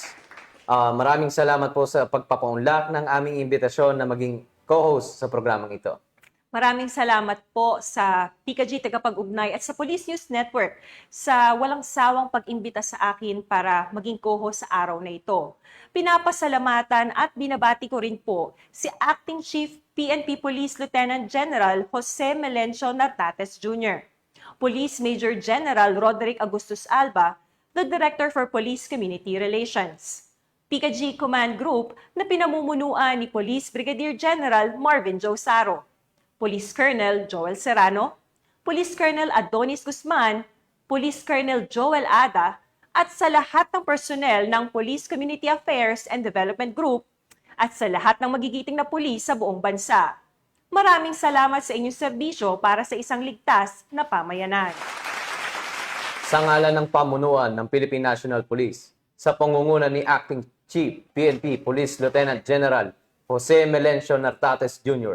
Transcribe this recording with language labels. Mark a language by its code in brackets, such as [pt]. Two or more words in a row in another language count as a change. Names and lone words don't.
[tl] Maraming salamat po sa pagpapaunlak ng aming imbitasyon na maging co-host sa programang ito. Maraming salamat po sa PKG Tagapag-Ugnay at sa Police News Network sa walang sawang pag-imbita sa akin para maging co-host sa araw na ito. Pinapasalamatan at binabati ko rin po si Acting Chief PNP Police Lieutenant General Jose Melencio Nartates Jr., Police [en] Major General Roderick Augustus Alba, the Director for Police Community Relations, [tl] PKG Command Group na pinamumunuan ni Police Brigadier General Marvin Joe Saro, Police Colonel Joel Serrano, Police Colonel Adonis Guzman, Police Colonel Joel Ada, at sa lahat ng personnel ng Police Community Affairs and Development Group at sa lahat ng magigiting na pulis sa buong bansa. Maraming salamat sa inyong serbisyo para sa isang ligtas na pamayanan. Sa ngalan ng pamunuan ng Philippine National Police, sa pangunguna ni Acting Chief PNP Police Lieutenant General Jose Melencio Nartates Jr.